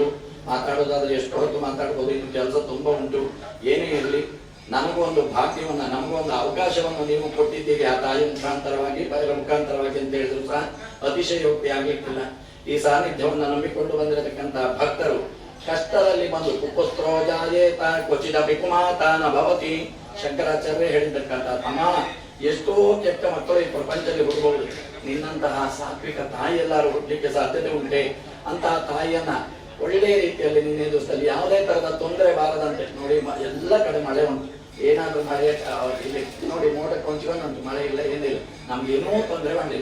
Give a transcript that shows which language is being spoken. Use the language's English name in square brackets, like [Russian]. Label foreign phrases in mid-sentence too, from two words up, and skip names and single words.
[Kannada] ಮಾತಾಡೋದಾದ್ರೆ ಎಷ್ಟು ಹೊತ್ತು ಮಾತಾಡ್ಬೋದು, ಇನ್ನು ಕೆಲಸ ತುಂಬಾ ಉಂಟು. ಏನೇ ಇರಲಿ, ನಮಗೊಂದು ಭಾಗ್ಯವನ್ನ, ನಮಗೊಂದು ಅವಕಾಶವನ್ನು ನೀವು ಕೊಟ್ಟಿದ್ದೀರಿ ಆ ತಾಯಿ ಮುಖಾಂತರವಾಗಿ, ಬಯಲ ಮುಖಾಂತರವಾಗಿ ಅಂತ ಹೇಳಿದ್ರು ಸಹ ಅತಿಶಯೋಕ್ತಿ ಆಗ್ಲಿಕ್ಕಿಲ್ಲ. ಈ ಸಾನ್ನಿಧ್ಯವನ್ನು ನಂಬಿಕೊಂಡು ಬಂದಿರತಕ್ಕಂತ ಭಕ್ತರು ಕಷ್ಟದಲ್ಲಿ ಬಂದು [Sanskrit] ಕುಪುತ್ರೋ ಜಾಯೇತ ಕ್ವಚಿದ ಪಿಕುಮಾತಾನ ಭವತಿ [Kannada] ಶಂಕರಾಚಾರ್ಯ ಹೇಳಿದ್ದಕ್ಕಂತ ಅಮ್ಮ ಎಷ್ಟೋ ಕೆಟ್ಟ ಮಕ್ಕಳು ಈ ಪ್ರಪಂಚದಲ್ಲಿ ಹುಟ್ಟಬಹುದು, ನಿನ್ನಂತಹ ಸಾತ್ವಿಕ ತಾಯಿ ಎಲ್ಲರೂ ಹುಟ್ಟಲಿಕ್ಕೆ ಸಾಧ್ಯತೆ ಉಂಟೆ. ಅಂತಹ ತಾಯಿಯನ್ನ ಒಳ್ಳೆಯ ರೀತಿಯಲ್ಲಿ ನಿನ್ನೆ ದಿವಸದಲ್ಲಿ ಯಾವುದೇ ತರದ ತೊಂದರೆ ಬಾರದಂತೆ ನೋಡಿ. ಎಲ್ಲ ಕಡೆ ಮಳೆ ಉಂಟು, ಏನಾದ್ರೂ ಮಳೆ ಇಲ್ಲಿ ನೋಡಿ ಮೋಡ ಕೊಂಚ್ಕೊಂಡು ಉಂಟು, ಮಳೆ ಇಲ್ಲ, ಏನಿಲ್ಲ, ನಮ್ಗೆ ಏನೂ ತೊಂದರೆ ಮಾಡಿಲ್ಲ.